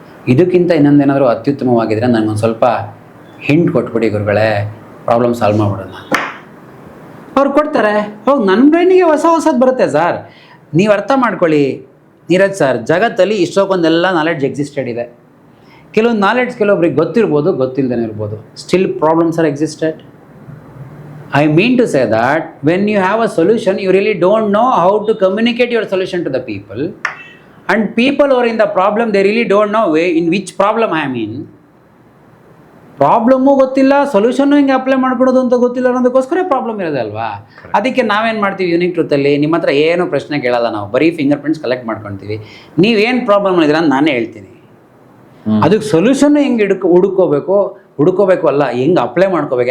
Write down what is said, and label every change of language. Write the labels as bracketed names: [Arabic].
[Kannada] ಇದಕ್ಕಿಂತ ಇನ್ನೊಂದೇನಾದರೂ ಅತ್ಯುತ್ತಮವಾಗಿದ್ದರೆ ನನಗೊಂದು ಸ್ವಲ್ಪ ಹಿಂಟ್ ಕೊಟ್ಬಿಡಿ ಗುರುಗಳೇ, ಪ್ರಾಬ್ಲಮ್ ಸಾಲ್ವ್ ಮಾಡ್ಬಿಡೋಣ. ಅವ್ರು ಕೊಡ್ತಾರೆ. ಹೌದು, ನನ್ನ ಬ್ರೈನಿಗೆ ಹೊಸದು ಬರುತ್ತೆ ಸರ್. ನೀವು ಅರ್ಥ ಮಾಡ್ಕೊಳ್ಳಿ ನೀರಜ್ ಸರ್, ಜಗತ್ತಲ್ಲಿ ಇಷ್ಟೊಂದೆಲ್ಲ ನಾಲೆಡ್ಜ್ ಎಕ್ಸಿಸ್ಟೆಡ್ ಇದೆ. ಕೆಲವೊಂದು ನಾಲೆಡ್ಜ್ ಕೆಲವೊಬ್ರಿಗೆ ಗೊತ್ತಿರ್ಬೋದು, ಗೊತ್ತಿಲ್ಲದೇ ಇರ್ಬೋದು. [English] Still problems are existed. I mean to say that when you have a solution, you really don't know how to communicate your solution to the people. And people who are in the problem, they really don't know in which problem I am in. [Kannada] Problem ಗೊತ್ತಿಲ್ಲ, ಸೊಲ್ಯೂಷನ್ನು ಹಿಂಗೆ apply ಮಾಡ್ಕೊಡೋದು ಅಂತ ಗೊತ್ತಿಲ್ಲ ಅನ್ನೋದಕ್ಕೋಸ್ಕರ problem ಇರೋದಲ್ವಾ. ಅದಕ್ಕೆ ನಾವೇನು ಮಾಡ್ತೀವಿ unique ಟ್ರೂತಲ್ಲಿ, ನಿಮ್ಮ ಹತ್ರ ಏನೂ ಪ್ರಶ್ನೆ ಕೇಳಲ್ಲ, ನಾವು ಬರೀ ಫಿಂಗರ್ ಪ್ರಿಂಟ್ಸ್ ಕಲೆಕ್ಟ್ ಮಾಡ್ಕೊತೀವಿ. ನೀವೇನು ಪ್ರಾಬ್ಲಮ್ ಇದ್ದೀರ ಅಂತ ನಾನೇ ಹೇಳ್ತೀನಿ. ಅದಕ್ಕೆ ಸೊಲ್ಯೂಷನ್ನು ಹೆಂಗೆ ಹುಡುಕೋಬೇಕು ಅಲ್ಲ, ಹೆಂಗೆ ಅಪ್ಲೈ ಮಾಡ್ಕೋಬೇಕು.